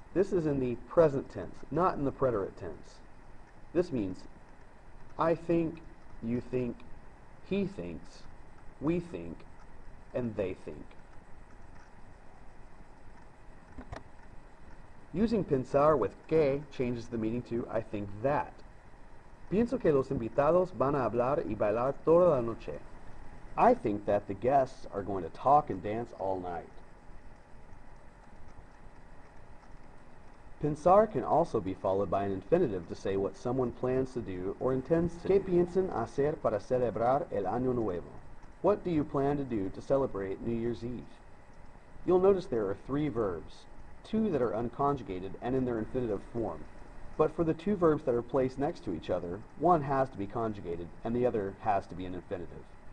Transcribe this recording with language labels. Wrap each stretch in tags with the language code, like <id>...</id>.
<en>This is in the present tense, not in the preterite tense. This means I think, you think, he thinks, we think, and they think. Using pensar with que changes the meaning to I think that.</en> <es>Pienso que los invitados van a hablar y bailar toda la noche.</es> <en>I think that the guests are going to talk and dance all night. Pensar can also be followed by an infinitive to say what someone plans to do or intends to do.</en> <es>¿Qué piensan hacer para celebrar el Año Nuevo?</es> <en>What do you plan to do to celebrate New Year's Eve? You'll notice there are 3 verbs, 2 that are unconjugated and in their infinitive form. But for the 2 verbs that are placed next to each other, one has to be conjugated and the other has to be an infinitive.</en>